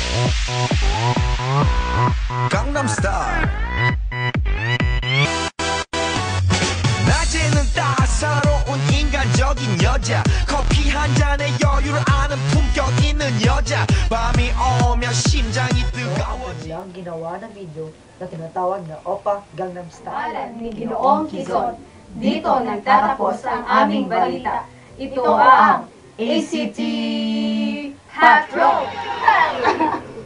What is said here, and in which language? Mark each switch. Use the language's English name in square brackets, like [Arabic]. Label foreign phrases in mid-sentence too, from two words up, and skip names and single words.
[Korean] Gangnam Style 낮에는 따사로운 인간적인 여자 커피 한 잔에 여유를 아는 품격 있는 여자 밤이 오면 심장이 뜨거워져 [Filipino] Nilang ginawa na video na tinatawag na Oppa Gangnam Style. Pangalan ni Ginoong Quezon. Dito nagtatapos ang aming balita. Ito ang ACT Patrol!